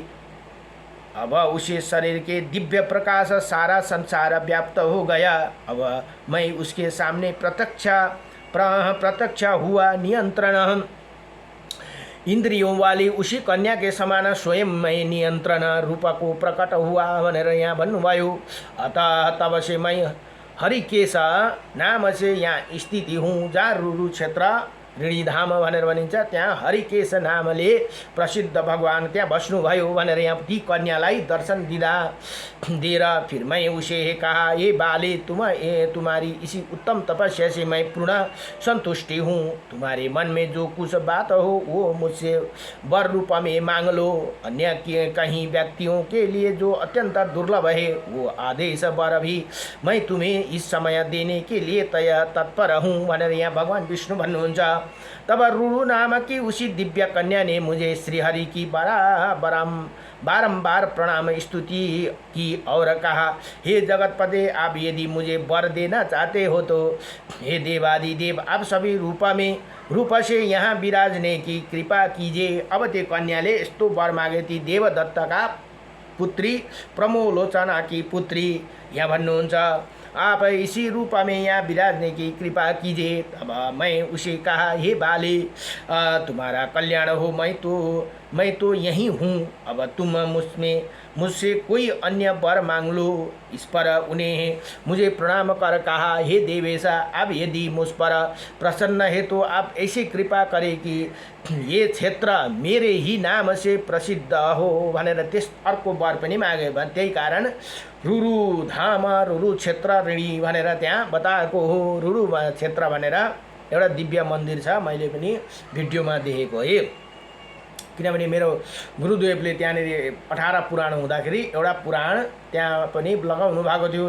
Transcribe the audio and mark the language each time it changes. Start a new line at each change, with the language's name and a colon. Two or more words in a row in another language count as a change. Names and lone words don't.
Hindi: अब उसे शरीर के दिव्य प्रकाश सारा संसार व्याप्त हो गया। अब मैं उसके सामने प्रत्यक्ष हुआ। नियंत्रण इंद्रियों वाली उसी कन्या के समान स्वयं मैं नियंत्रण रूप को प्रकट हुआ
Nepali: भनेर यहाँ भन्नुभयो।
Hindi: अतः तब से मैं हरिकेश नाम से यहाँ स्थिति हूँ।
Nepali: जहाँ रुरु क्षेत्र ऋणीधाम भनेर भनिन्छ त्यहाँ हरिकेश नामले प्रसिद्ध भगवान त्यहाँ बस्नुभयो भनेर यहाँ ती कन्यालाई दर्शन दिएर
Hindi: फिर मैं उसे कहा, ये बाले तुम्हारी इसी उत्तम तपस्या से मैं पूर्ण संतुष्टि हूँ। तुम्हारे मन में जो कुछ बात हो वो मुझसे वर रूप में मांग लो। अन्य कहीं व्यक्तियों के लिए जो अत्यंत दुर्लभ है वो आदेश वर भी मैं तुम्हें इस समय देने के लिए तत्पर हूँ
Nepali: भनेर यहाँ भगवान विष्णु भन्नुहुन्छ।
Hindi: तब रुरु नाम की उसी दिव्य कन्या ने मुझे श्रीहरि की बारंबार प्रणाम स्तुति की और कहा, हे जगतपते, आप यदि मुझे वर देना चाहते हो तो हे देवादिदेव आप सभी रूप से यहाँ विराजने की कृपा कीजिए।
Nepali: अब त्यो कन्याले यस्तो वर मागे
Hindi: थी देवदत्त का पुत्री प्रमोलोचना की पुत्री
Nepali: यहाँ भन्नुहुन्छ,
Hindi: आप इसी रूप में यहाँ विराजने की कृपा कीजिए। तब मैं उसे कहा, हे बाले तुम्हारा कल्याण हो, मैं तो मैं तो यही हूँ, अब तुम मुझसे कोई अन्य वर मांग लो। इस पर उन्हें मुझे प्रणाम कर कहा, हे देवेशा, अब यदि मुझ पर प्रसन्न है तो आप ऐसी कृपा करें कि ये क्षेत्र मेरे ही नाम से प्रसिद्ध हो
Nepali: भनेर त्यस अर्को वर पनि मागे। त्यही कारण रुरु धाम, रुरु क्षेत्र ऋणी भनेर त्यहाँ बताएको हो। रुरु क्षेत्र भनेर एउटा दिव्य मन्दिर छ, मैले पनि भिडियोमा देखेको है। किनभने मेरो गुरुदेवले त्यहाँनिर 18 पुराण हुँदाखेरि एउटा पुराण त्यहाँ पनि लगाउनु भएको थियो।